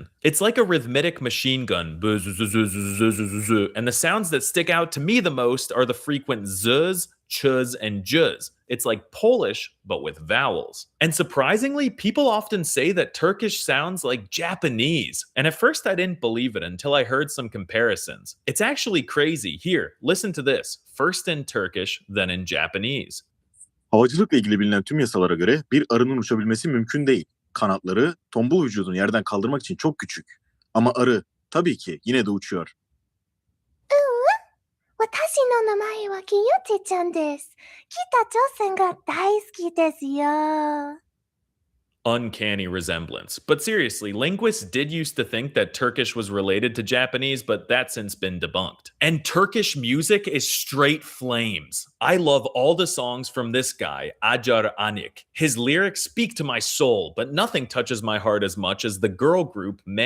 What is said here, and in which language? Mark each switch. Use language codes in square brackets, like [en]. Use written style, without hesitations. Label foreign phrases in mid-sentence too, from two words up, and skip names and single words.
[en] It's like a rhythmic machine gun. And the sounds that stick out to me the most are the frequent z's, chuz and juz. It's like Polish, but with vowels. And surprisingly, people often say that Turkish sounds like Japanese. And at first I didn't believe it until I heard some comparisons. It's actually crazy. Here, listen to this. First in Turkish, then in Japanese. [tr] Havacılıkla ilgili bilinen tüm yasalara göre bir arının uçabilmesi mümkün değil. Kanatları tombul vücudunu yerden kaldırmak için çok küçük. Ama arı tabii ki yine de uçuyor. [ja] 私の名前はキヨテちゃんです。北朝鮮が大好きですよ。 [en] Uncanny resemblance. But seriously, linguists did used to think that Turkish was related to Japanese, but that's since been debunked. And Turkish music is straight flames. I love all the songs from this guy, Acar Anik. His lyrics speak to my soul, but nothing touches my heart as much as the girl group Man.